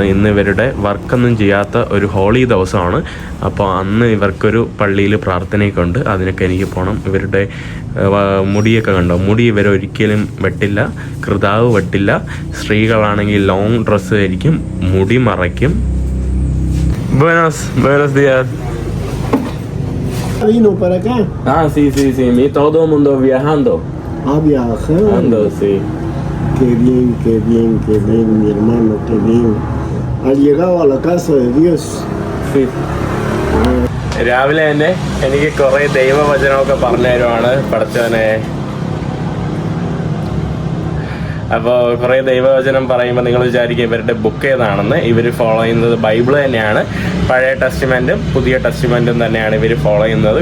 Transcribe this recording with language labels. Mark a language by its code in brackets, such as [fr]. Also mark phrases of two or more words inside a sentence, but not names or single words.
[ml] ഇന്ന് ഇവരുടെ വർക്കൊന്നും ചെയ്യാത്ത ഒരു ഹോളി ദിവസമാണ്. അപ്പോൾ അന്ന് ഇവർക്കൊരു പള്ളിയിൽ പ്രാർത്ഥനയൊക്കെ ഉണ്ട്. അതിനൊക്കെ എനിക്ക് പോകണം. ഇവരുടെ മുടിയൊക്കെ കണ്ടോ? മുടി ഇവരൊരിക്കലും വെട്ടില്ല, കൃതാവ് വെട്ടില്ല. സ്ത്രീകളാണെങ്കിൽ [en] long dress [ml] ധരിക്കും, മുടി മറയ്ക്കും. [es] Buenos días. ¿Vino para acá? Sí. Mi todo el mundo viajando. Viajando. Sí. Qué bien, mi hermano, qué bien. ¿Ha llegado a la casa de Dios? Sí. [ml] രാവിലെ തന്നെ എനിക്ക് കുറേ ദൈവവചനമൊക്കെ പറഞ്ഞു തരുവാണ് പഠിച്ചവനെ. അപ്പോൾ കുറേ ദൈവവചനം പറയുമ്പോൾ നിങ്ങൾ വിചാരിക്കും ഇവരുടെ ബുക്ക് ഏതാണെന്ന്. ഇവർ ഫോളോ ചെയ്യുന്നത് ബൈബിൾ തന്നെയാണ്. പഴയ ടെസ്റ്റ്മെൻറ്റും പുതിയ ടെസ്റ്റ്മെൻറ്റും തന്നെയാണ് ഇവർ ഫോളോ ചെയ്യുന്നത്.